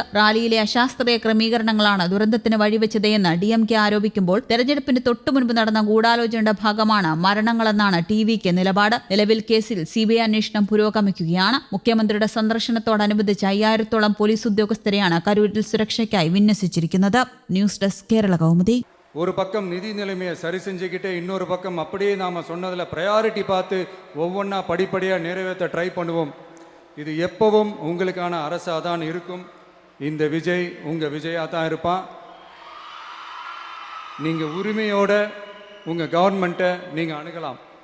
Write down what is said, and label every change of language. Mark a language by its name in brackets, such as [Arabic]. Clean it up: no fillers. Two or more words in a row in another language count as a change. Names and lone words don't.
[Malayalam] റാലിയിലെ അശാസ്ത്രീയ ക്രമീകരണങ്ങളാണ് ദുരന്തത്തിന് വഴിവെച്ചതെന്ന് DMK ആരോപിക്കുമ്പോൾ തെരഞ്ഞെടുപ്പിന് തൊട്ടുമുൻപ് നടന്ന ഗൂഢാലോചനയുടെ ഭാഗമാണ് മരണങ്ങളെന്നാണ് TVK നിലപാട്. നിലവിൽ കേസിൽ CBI അന്വേഷണം പുരോഗമിക്കുകയാണ്. മുഖ്യമന്ത്രിയുടെ സന്ദർശനത്തോടനുബന്ധിച്ച് 5000-ഓളം പോലീസ് ഉദ്യോഗസ്ഥരെയാണ് കരൂരിൽ സുരക്ഷയ്ക്കായി വിന്യസിച്ചിരിക്കുന്നത്. ന്യൂസ് ഡെസ്ക് കേരള കൗമുദി. [Tamil] ஒரு பக்கம் நிதி நிலைமையை சரி செஞ்சுக்கிட்டே இன்னொரு பக்கம் அப்படியே நாம் சொன்னதில் ப்ரையாரிட்டி பார்த்து ஒவ்வொன்றா படிப்படியாக நிறைவேற்ற ட்ரை பண்ணுவோம். இது எப்பவும் உங்களுக்கான அரசாக தான் இருக்கும். இந்த விஜய் உங்கள் விஜயாக தான் இருப்பான். நீங்கள் உரிமையோட உங்கள் கவர்மெண்ட்டை நீங்கள் அணுகலாம்.